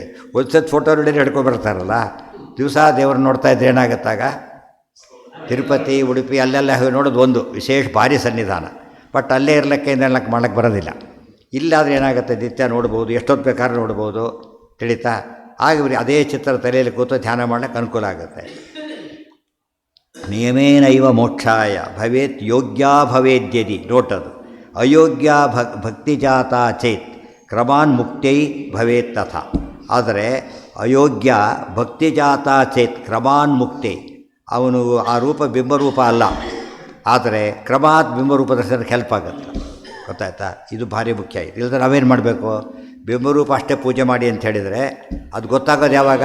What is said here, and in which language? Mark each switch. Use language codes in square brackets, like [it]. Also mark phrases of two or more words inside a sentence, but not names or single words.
[kn] ಒಂದು ಸತಿ ಫೋಟೋ ನೋಡಿ ಹಿಡ್ಕೊಂಡ್ಬರ್ತಾರಲ್ಲ, ದಿವಸ ದೇವ್ರನ್ನ ನೋಡ್ತಾ ಇದ್ರೆ ಏನಾಗುತ್ತಾಗ ತಿರುಪತಿ ಉಡುಪಿ ಅಲ್ಲೆಲ್ಲ ನೋಡೋದು ಒಂದು ವಿಶೇಷ ಭಾರಿ ಸನ್ನಿಧಾನ. ಬಟ್ ಅಲ್ಲೇ ಇರಲಿಕ್ಕೆ ಇನ್ನೆಲ್ಲಕ್ಕೆ ಮಾಡೋಕ್ಕೆ ಬರೋದಿಲ್ಲ. ಇಲ್ಲಾದರೆ ಏನಾಗುತ್ತೆ, ನಿತ್ಯ ನೋಡ್ಬೋದು, ಎಷ್ಟೊತ್ತು ಬೇಕಾದ್ರೂ ನೋಡ್ಬೋದು, ತಿಳಿತಾ. ಆಗ ಅದೇ ಚಿತ್ರ ತಲೆಯಲ್ಲಿ ಕೂತು ಧ್ಯಾನ ಮಾಡೋಕ್ಕೆ ಅನುಕೂಲ ಆಗುತ್ತೆ. [sa] ನಿಯಮೇನೈವ ಮೋಕ್ಷಾಯ ಭವೇತ್ ಯೋಗ್ಯ ಭವೇದ್ಯದಿ. ನೋಟದು ಅಯೋಗ್ಯ ಭಕ್ತಿಜಾತ ಚೇತ್ ಕ್ರಮಾನ್ ಮುಕ್ತೈ ಭವೇತ್ ತಥಾ. [kn] ಆದರೆ [sa] ಅಯೋಗ್ಯ ಭಕ್ತಿಜಾತ ಚೇತ್ ಕ್ರಮಾನ್ ಮುಕ್ತೈ, [kn] ಅವನು ಆ ರೂಪ ಬಿಂಬರೂಪ ಅಲ್ಲ, ಆದರೆ ಕ್ರಮಾತ್ ಬಿಂಬರೂಪ ದರ್ಶನಕ್ಕೆ ಹೆಲ್ಪ್ ಆಗುತ್ತೆ. ಗೊತ್ತಾಯ್ತಾ? ಇದು ಭಾರಿ ಮುಖ್ಯ. ಇದು ಇಲ್ಲದ್ರೆ ನಾವೇನು ಮಾಡಬೇಕು, ಬಿಂಬರೂಪ ಅಷ್ಟೇ ಪೂಜೆ ಮಾಡಿ ಅಂತ ಹೇಳಿದರೆ ಅದು ಗೊತ್ತಾಗೋದು ಯಾವಾಗ?